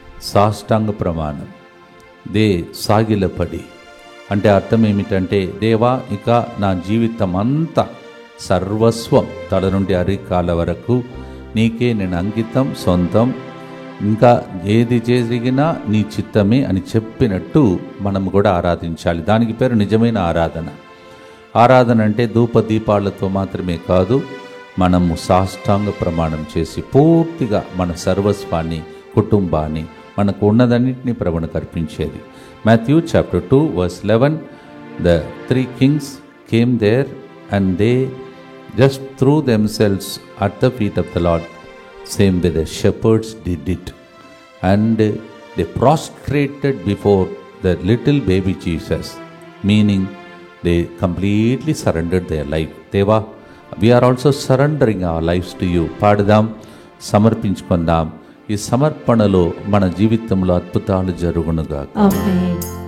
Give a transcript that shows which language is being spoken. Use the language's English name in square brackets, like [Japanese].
[Telugu] సాష్టాంగ ప్రమాణం దే సాగిలపడి అంటే అర్థం ఏమిటంటే, దేవా ఇక నా జీవితం అంతా సర్వస్వం తల నుండి అరికాల వరకు నీకే నేను అంకితం సొంతం, ఇంకా ఏది జరిగినా నీ చిత్తమే అని చెప్పినట్టు మనం కూడా ఆరాధించాలి. దానికి పేరు నిజమైన ఆరాధన. ఆరాధన అంటే ధూపదీపాలతో మాత్రమే కాదు, మనము సాష్టాంగ ప్రమాణం చేసి పూర్తిగా మన సర్వస్వాన్ని కుటుంబాన్ని మనకు ఉన్నదన్నింటినీ ప్రభువుకు అర్పించేది. [English] Matthew chapter 2 verse 11, the 3 kings came there and they just threw themselves at the feet of the Lord. Same way the shepherds did it, and they prostrated before the little baby Jesus, meaning they completely surrendered their life. Deva, we are also surrendering our lives to you. [Telugu] పాడదాం, సమర్పించుకుందాం. ఈ సమర్పణలో మన జీవితంలో అద్భుతాలు జరుగునుగా. ఆమేన్.